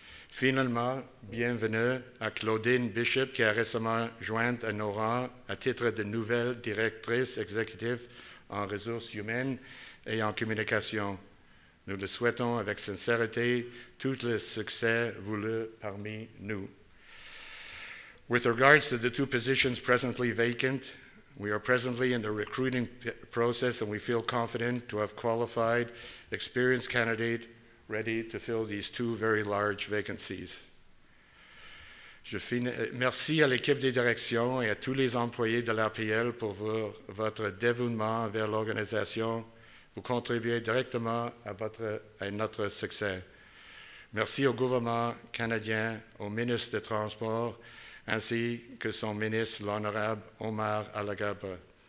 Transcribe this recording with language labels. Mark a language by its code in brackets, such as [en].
[fr] Finalement, bienvenue à Claudine Bishop qui a récemment joint à nos rangs à titre de nouvelle directrice exécutive en ressources humaines et en communication. Nous le souhaitons avec sincérité, tout le succès voulu parmi nous. [en] With regards to the 2 positions presently vacant, we are presently in the recruiting process and we feel confident to have qualified, experienced candidate ready to fill these 2 very large vacancies. [fr] Merci à l'équipe de direction et à tous les employés de l'APL pour votre dévouement vers l'organisation. Vous contribuez directement à notre succès. Merci au gouvernement canadien, au ministre des Transports, ainsi que son ministre, l'honorable Omar Alagaba.